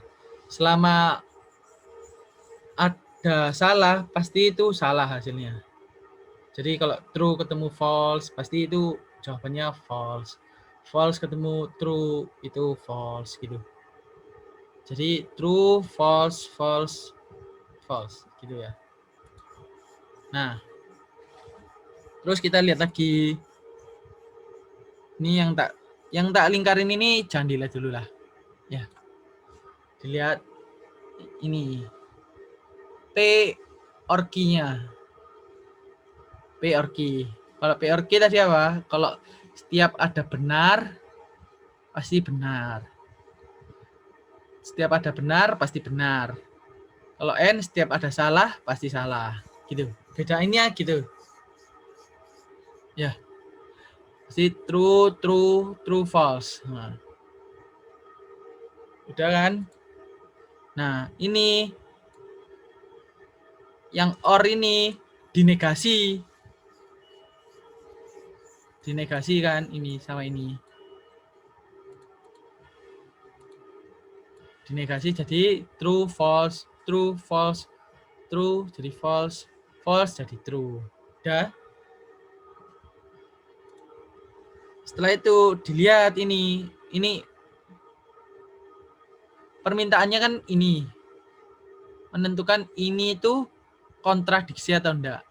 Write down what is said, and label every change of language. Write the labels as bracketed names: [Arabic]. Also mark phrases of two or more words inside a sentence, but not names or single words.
[Indonesian] Selama ada salah, pasti itu salah hasilnya. Jadi kalau true ketemu false, pasti itu jawabannya false. False ketemu true, itu false gitu. Jadi [English] true, false, false, false [Indonesian] gitu ya. Nah, terus kita lihat lagi. Ini yang tak lingkarin ini jangan dilihat dulu lah. Ya. Dilihat ini. P or Q-nya. P or Q. Kalau P or Q tadi apa? Kalau setiap ada benar, pasti benar. Setiap ada benar, pasti benar. Kalau N, setiap ada salah, pasti salah. Gitu. Bedainnya gitu. Ya. Pasti [English] true, true, true, false. [Indonesian] Nah. Udah kan? Nah, ini. Yang OR ini dinegasi. Dinegasi kan ini sama ini. Dinegasi jadi [English] true, false, true, false, true [Indonesian] jadi [English] false, false [Indonesian] jadi true. Udah. Setelah itu dilihat ini permintaannya kan ini. Menentukan ini itu kontradiksi atau enggak.